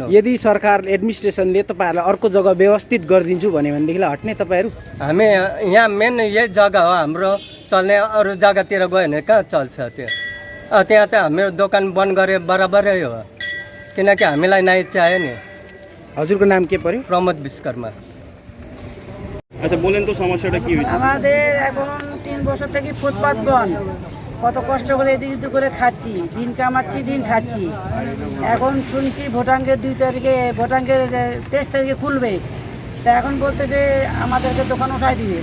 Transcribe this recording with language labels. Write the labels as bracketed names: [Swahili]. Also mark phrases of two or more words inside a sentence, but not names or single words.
[Nepali] यदि सरकार एडमिनिस्ट्रेसनले तपाईँहरूलाई अर्को जग्गा व्यवस्थित गरिदिन्छु भन्यो भनेदेखिलाई हट्ने तपाईँहरू? हामी यहाँ मेन यही जग्गा हो हाम्रो चल्ने, अरू जग्गातिर गयो भने कहाँ चल्छ त्यो? त्यहाँ त हाम्रो दोकान बन्द गरे बराबरै हो, किनकि हामीलाई न्याय चाहियो नि। हजुरको नाम के पर्यो? प्रमोद विश्वकर्मा। [Bangla] আচ্ছা, বলেন তো সমস্যাটা কি হয়েছে? আমাদের এখন 3 বছর থেকে ফুটপাত বন্ধ, কত কষ্ট করে এদিক ওদিক করে খাচ্ছি, দিন কামাচ্ছি দিন খাচ্ছি। এখন শুনছি ভোটাঙ্গের 2 তারিখে, ভোটাঙ্গের 23 তারিখে খুলবে, তা এখন বলতেছে আমাদেরকে দোকান উঠাই দিবে।